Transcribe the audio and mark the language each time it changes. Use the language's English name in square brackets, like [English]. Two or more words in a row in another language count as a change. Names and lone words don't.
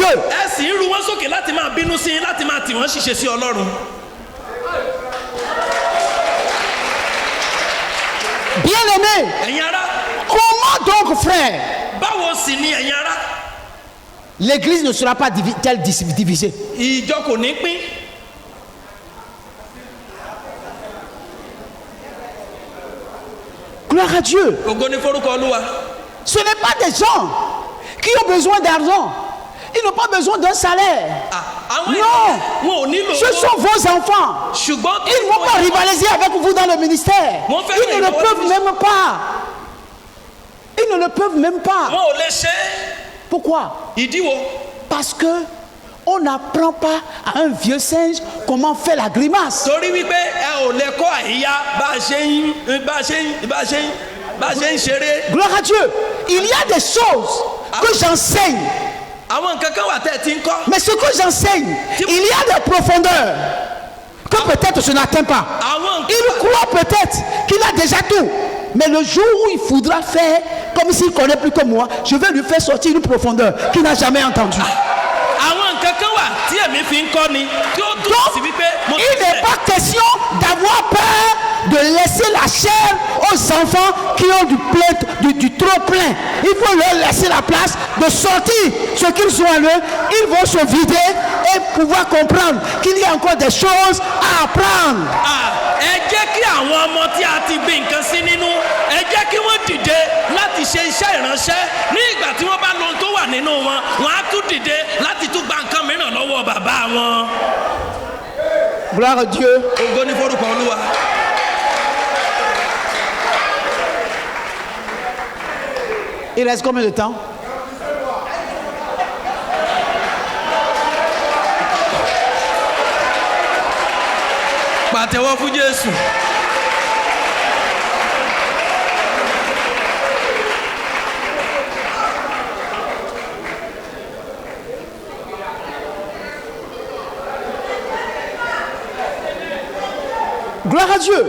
[Yoruba] ẹ sì ń ru wọn sókè láti máa bínú sí i láti máa tì wọ́n ṣiṣẹ́ sí Ọlọ́run. [French] Bien-aimés, [Yoruba] ẹ̀yin ará [French] comment donc, frère, [Yoruba] báwo sì ni ẹ̀yin ará [French] l'église ne sera pas divisée? [Yoruba] ìjọ kò ní pín. [French] Gloire à Dieu. [Yoruba] ògo ni forúkọ Olúwa. [French] Ce n'est pas des gens qui ont besoin d'argent. Ils n'ont pas besoin d'un salaire. [Yoruba] àwọn [French] Non. [Yoruba] wọn ò nílò [French] Ce sont vos enfants. [Yoruba] ṣùgbọ́n [French] Ils ne vont pas rivaliser avec vous dans le ministère. Mon frère, Ils ne le peuvent même pas. Ils ne le peuvent même pas. [Yoruba] wọn ò lè ṣe é. [French] Pourquoi? [Yoruba] ìdí wo. [French] Parce que on n'apprend pas à un vieux singe comment faire la grimace. [Yoruba] torí wípé ẹ ò lè kọ́ àyíyá bá a ṣe ń ṣeré. [French] Gloire à Dieu. Il y a des choses que j'enseigne. [Yoruba] àwọn nǹkan kan wà tẹ́ ẹ ti ń kọ́. [French] Mais ce que j'enseigne, il y a des profondeurs que peut-être je n'atteins pas. [Yoruba] àwọn nǹkan [French] Il croit peut-être qu'il a déjà tout. Mais le jour où il faudra faire comme s'il connaît plus que moi, je vais lui faire sortir une profondeur qu'il n'a jamais entendue. [Yoruba] àwọn nǹkan kan wà tí èmi fi ń kọ́ ni tí ó dùn sí [French] Donc, [Yoruba] wípé mo ti [French] il n'est [Yoruba] fẹ́. [French] pas question d'avoir peur de laisser la chair aux enfants qui ont du trop plein. Il faut leur laisser la place de sortir ce qu'ils ont en eux. Ils vont se vider et pouvoir comprendre qu'il y a encore des choses à apprendre. [Yoruba] ẹ jẹ́ kí àwọn ọmọ tí a ti gbé nǹkan sí nínú ẹ jẹ́ kí wọ́n dìde láti ṣe iṣẹ́ ìránṣẹ́ ní ìgbà tí wọ́n bá lo ohun tó wà nínú wọn wọ́n á tún dìde láti tún gba nǹkan mìíràn lọ́wọ́ bàbá wọn. [French] Gloire à Dieu. [Yoruba] ògo ni forúkọ Olúwa. [French] Il reste combien de temps? [Yoruba] pàtẹ́wọ́ fún Jésù. [French] Gloire à Dieu.